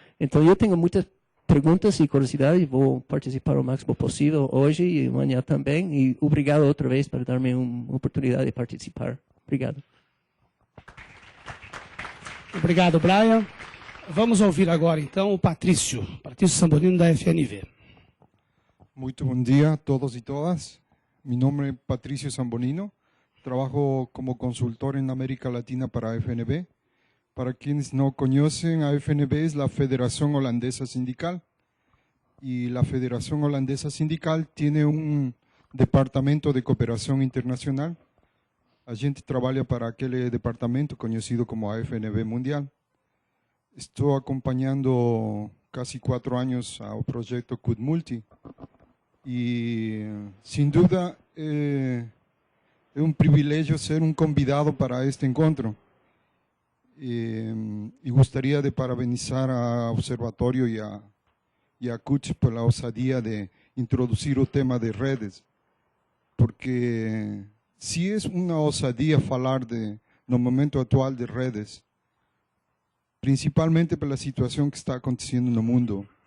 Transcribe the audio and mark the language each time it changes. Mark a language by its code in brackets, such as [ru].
[pt] Então, eu tenho muitas perguntas e curiosidades, vou participar o máximo possível hoje e amanhã também, e obrigado outra vez por dar-me uma oportunidade de participar. Obrigado. Obrigado, Brian. Vamos ouvir agora, então, o Patrício Samborino, da FNV. Muito bom dia a todos e todas. [es] Mi nombre es Patricio Samborino. Trabajo como consultor en América Latina para FNB. Para quienes no conocen, AFNB es la Federación Holandesa Sindical. Y la Federación Holandesa Sindical tiene un departamento de cooperación internacional. [pt] A gente trabalha para aquele departamento conhecido como AFNB Mundial. Estou acompanhando [es] casi 4 años [pt] ao projeto CUT Multi. [es] Y sin duda es un privilegio ser un convidado para este encuentro. Y gustaría de parabenizar a Observatorio y a CUT por la osadía de introducir el tema de redes, porque sí es una osadía [pt] falar no momento [es] actual de redes, principalmente por la situación que está aconteciendo en el mundo.